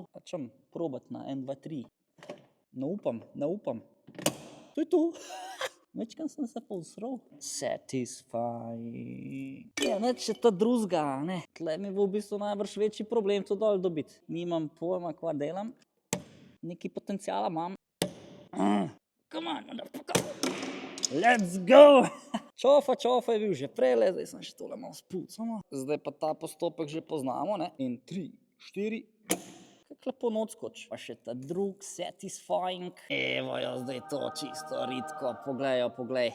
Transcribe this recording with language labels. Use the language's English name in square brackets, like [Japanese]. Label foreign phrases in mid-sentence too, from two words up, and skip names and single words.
[Slovenian] Pa čem probat na 1, 2, 3. Ne upam. To je to. Večkrat sem se povsral. Satisfying. Ja, neč je ta druzga, ne. Tle mi bo v bistvu najbrž večji problem to dol dobiti. Nimam pojma, kva delam. Neki potencijala imam. [English] Come on, let's go! [Slovenian] Čofa je bil že prele, zdaj sem še tole malo spucamo. Zdaj pa ta postopek že poznamo, ne? In 3, 4. Kako lepo not skoč. Pa še ta drug, satisfying. Evo jo, zdaj to čisto ritko. Poglej.